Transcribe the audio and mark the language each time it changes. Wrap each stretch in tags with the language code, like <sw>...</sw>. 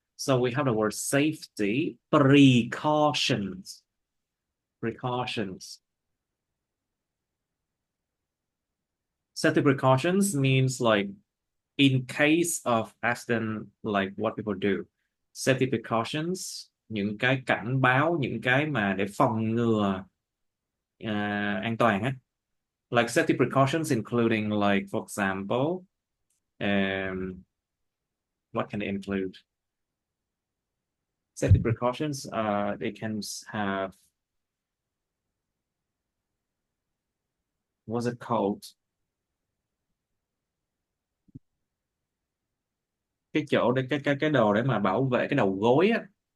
<en>So we have the word safety, precautions. Precautions. Safety precautions means like in case of accident, like what people do.</en> <vi>Safety precautions, những cái cảnh báo, những cái mà để phòng ngừa an toàn á.</vi> <en>Like safety precautions including like for example, what can they include? Safety precautions, they can have, what's it called?</en> <vi>Cái chỗ để cái đồ để mà bảo vệ cái đầu gối á.</vi>